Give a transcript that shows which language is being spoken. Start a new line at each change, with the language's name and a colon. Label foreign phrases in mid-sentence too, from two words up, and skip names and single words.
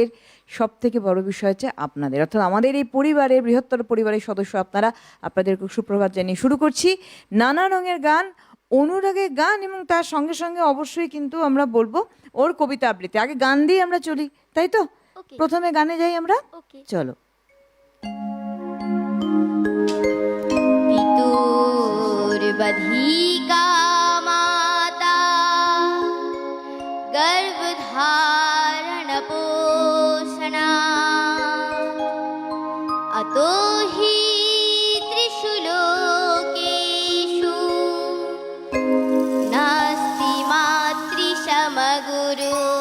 Bangla: সব থেকে বড় বিষয় হচ্ছে আপনাদের, অর্থাৎ আমাদের এই পরিবারের বৃহত্তর পরিবারের সদস্য আপনারা। আপনাদেরকে সুপ্রভাত জানিয়ে শুরু করছি নানা রঙের গান, অনুরাগের গান এবং তার সঙ্গে সঙ্গে অবশ্যই কিন্তু আমরা বলবো ওর কবিতা আবৃত্তি। আগে গান দিয়ে আমরা চলি, তাই তো? প্রথমে গানে যাই আমরা, চলো।
Sanskrit: बधिका माता गर्भधारण पोषणा अतो हि त्रिषु लोकेषु नास्ति मातृसमगुरु